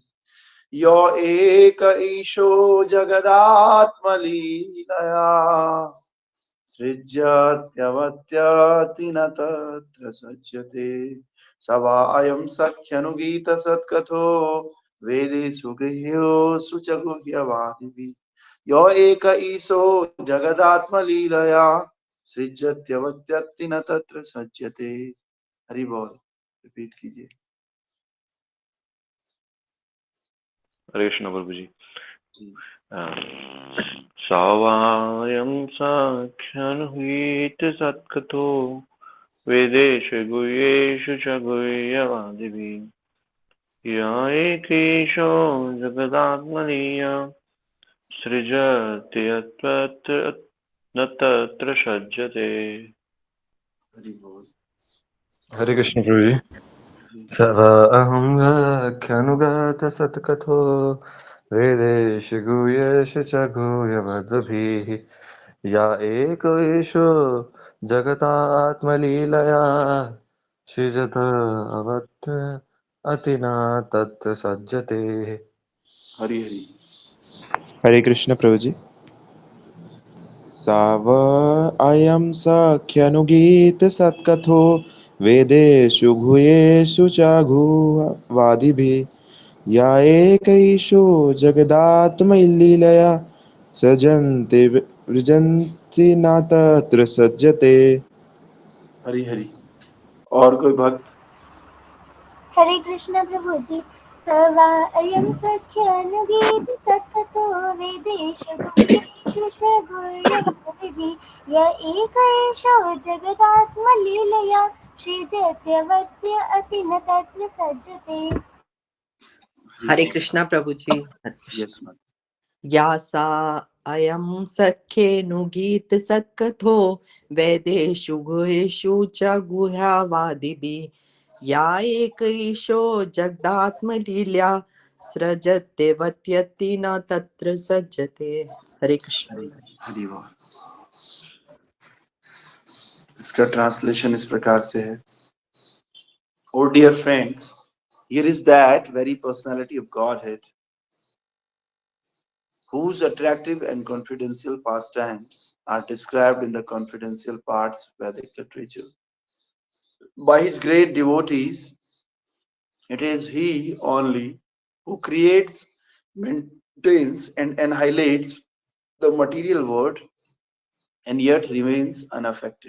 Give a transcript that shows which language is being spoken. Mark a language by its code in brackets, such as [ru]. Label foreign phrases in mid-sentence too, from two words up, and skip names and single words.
[sa] यो एक ईशो जगदात्मलीलया सृज्यत्यवत्याति न तत्र सज्जते। स वा अयं सख्यनुगीत सत्कथो वेदेषु गृह्योऽसु च गुह्यवादिभिः। यो एक ईशो जगदात्मलीलया सृज्यत्यवत्यति न तत्र सज्जते। [hi] हरि बोल। रिपीट कीजिए। हरे कृष्ण प्रभु जी। [sa] सावायं साख्यनुहीत सत्कथो वेदेषु गुह्येषु च गुह्यवादिभिः या एकेशो जगदात्मनीय सृजति यत्त्वत्र न तत्र सज्जते। [hi] हरि बोल। हरे कृष्ण प्रभु जी। [sa] स वा अहं व्याख्यानुगत सत्कथो वेदेषु गुह्येषु च गुह्यवद्भिः या एकैषो जगतात्मलीलया सृजत अवत् अतिना तत् सज्जते। [hi] हरि हरि। हरे कृष्ण प्रभु जी। [sa] साव अयं सख्यनुगीत सत्कथो वेदेषु गुह्येषु च गुह्यवादिभिः या एकैषो जगदात्मलीलया सृजन्ति वृजन्ति न तत्र सज्जते। [hi] हरि हरि। और कोई भक्त? हरे कृष्ण प्रभु जी। [sa] सवा अयं सख्यानुगीत सत्कथो वेदेषु गुह्येषु च गुह्यवादिभिः य एक एषो जगदात्मलीलया सृजत्यवत्य अति न तत्र सज्जते। [hi] हरे कृष्णा प्रभु जी। हरे यस कृष्ण। मैम। [sa] या सा अयं सख्येनुगीत सत्कथो वेदेषु गुहेषु च गुह्यवादिभिः या एकैषो जगदात्मलील्या सृजत्यवत्यति न तत्र सज्जते। [hi] हरे कृष्ण। हरि हरि बोल। इसका ट्रांसलेशन इस प्रकार से है। [en] O dear friends, here is that very personality of Godhead whose attractive and confidential pastimes are described in the confidential parts of Vedic literature. By his great devotees, it is he only who creates, maintains, and annihilates the material world and yet remains unaffected.